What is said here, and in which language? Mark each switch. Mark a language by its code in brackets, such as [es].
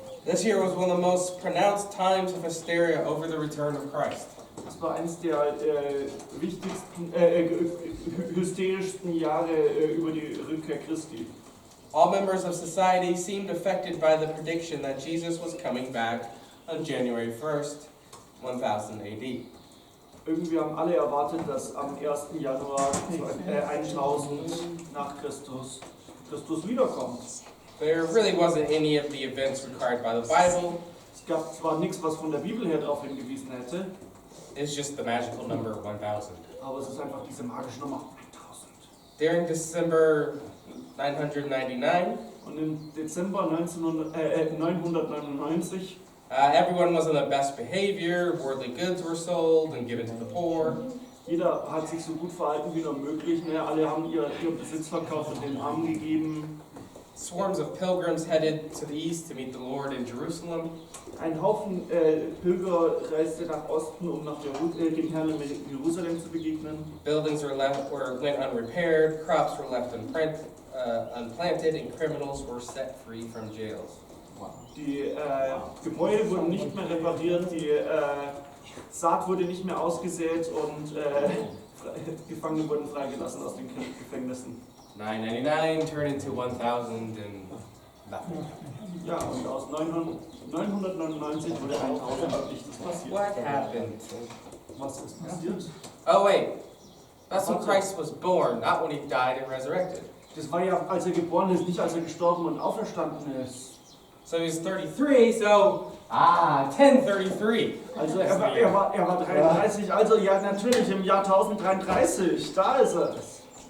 [en] This year was one of the most pronounced times of hysteria over the return of Christ. [de] Das war eines der wichtigsten, hysterischsten Jahre über die Rückkehr Christi. [en] All members of society seemed affected by the prediction that Jesus was coming back on January 1st, 1000 AD. [de] Irgendwie haben alle erwartet, dass am 1. Januar 1000 nach Christus wiederkommt. [en] There really wasn't any of the events required by the Bible. [de] Es gab zwar nichts, was von der Bibel her darauf hingewiesen hätte, [en] It's just the magical number 1000. [de] aber es ist einfach diese magische Nummer 1000. [en] During December 999, [de] Und im Dezember 999 [en] everyone was on the best behavior, worldly goods were sold and given to the poor. [de] jeder hat sich so gut verhalten wie nur möglich. Ne? Alle haben ihren Besitz verkauft und den Armen gegeben. [en] Swarms of pilgrims headed to the east to meet the Lord in Jerusalem. [de] Ein Haufen Pilger reiste nach Osten, um dem Herrn in Jerusalem zu begegnen. [en] Buildings went unrepaired, crops were left unplanted, and criminals were set free from jails. [de] Die Gebäude wurden nicht mehr repariert, die Saat wurde nicht mehr ausgesät und Gefangene wurden freigelassen aus den Gefängnissen. [en] 999 turned into 1000 and nothing. [de] Ja, und aus 999 wurde 1000 und nichts passiert. [en] What happened? [de] Was ist passiert? [en] Oh wait, that's when Christ was born, not when he died and resurrected. [de] Das war ja, als er geboren ist, nicht als er gestorben und auferstanden ist. [en] So he was 33, so 1033. [de] Also er war 33, also ja natürlich im Jahr 1033, da ist es.